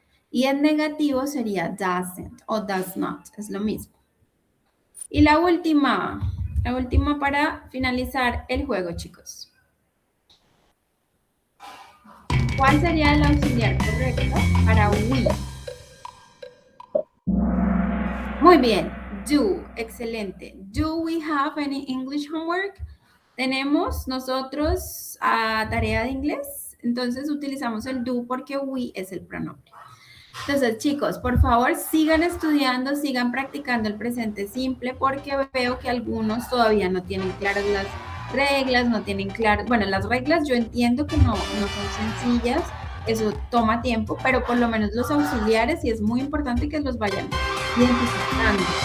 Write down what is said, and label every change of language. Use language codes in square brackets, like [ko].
[es] Y en negativo sería doesn't o does not, es lo mismo. Y la última para finalizar el juego, chicos. ¿Cuál sería el auxiliar correcto para we? Muy bien, do, excelente. [en] Do we have any English homework? [es] ¿Tenemos nosotros tarea de inglés? Entonces utilizamos el do porque we es el pronombre. Entonces, chicos, por favor, sigan estudiando, sigan practicando el presente simple porque veo que algunos todavía no tienen claras las reglas, no tienen claras, bueno, las reglas yo entiendo que no son sencillas, eso toma tiempo, pero por lo menos los auxiliares sí es muy importante que los vayan identificando.